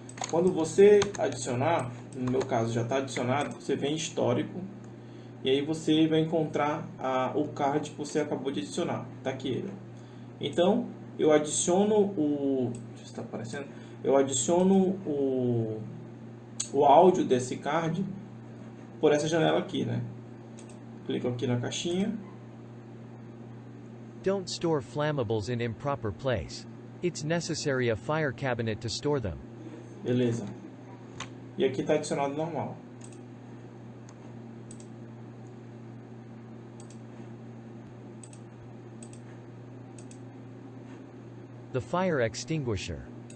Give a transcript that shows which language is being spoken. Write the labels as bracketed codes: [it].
[pt] Quando você adicionar, no meu caso já está adicionado, você vem em histórico e aí você vai encontrar o card que você acabou de adicionar. Tá aqui ele. Então eu adiciono está aparecendo? Eu adiciono o áudio desse card por essa janela aqui, né? Clico aqui na caixinha. [en] Don't store flammables in improper place. It's necessary a fire cabinet to store them. [pt] Beleza. E aqui está adicionado normal. [en] The fire extinguisher.